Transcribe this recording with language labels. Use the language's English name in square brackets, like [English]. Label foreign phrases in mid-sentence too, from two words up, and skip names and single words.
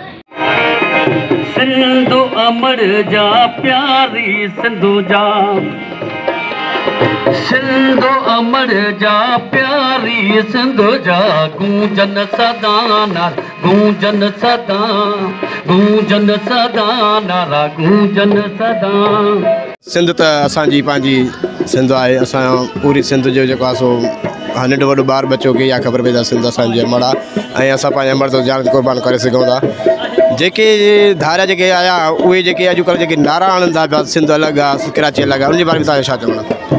[Sindhi] सिंधो अमर जा प्यारी सिंधो जा, सिंधो अमर जा प्यारी सिंधो जा, गूंजन सदा नारा गूंजन सदा, गूंजन सदा नारा गूंजन सदा। सिंध त असांजी पंहिंजी सिंध आहे। असां पूरी सिंध जो जेको आहे सो नंढो वॾो ॿार बच्चो खे इहा ख़बर पई आहे सिंध असांजी अमर आहे ऐं असां पंहिंजे अमर तो जान क़ुर्बान करे सघूं था। जेके धारा जेके आया उहे जेके अॼुकल्ह जेके नारा आणनि था पिया सिंध अलॻि आहे कराची अलॻि आहे, उनजे बारे में तव्हांजो छा चवणु आहे?